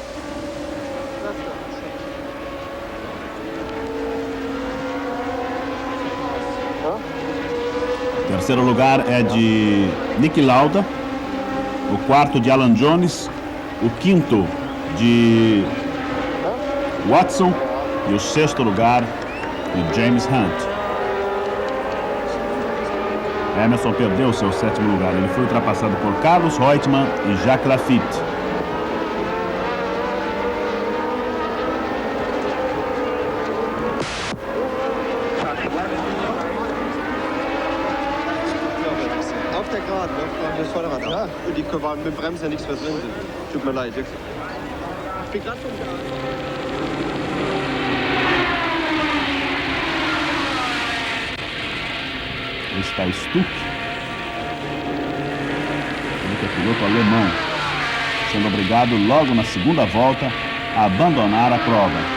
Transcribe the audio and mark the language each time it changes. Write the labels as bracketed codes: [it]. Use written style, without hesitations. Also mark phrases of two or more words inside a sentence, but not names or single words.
[pt] O terceiro lugar é de Niki Lauda, o quarto de Alan Jones, o quinto de Watson e o sexto lugar de James Hunt. Emerson perdeu o seu sétimo lugar, ele foi ultrapassado por Carlos Reutemann e Jacques Laffite. [de] Auf der Geraden, das Vorderrad. Ja. Und die waren mit dem Bremsen nichts mehr drin. Tut mir leid. Ich bin gerade vom [pt] Está Stuck, ele que é piloto alemão, sendo obrigado logo na segunda volta a abandonar a prova.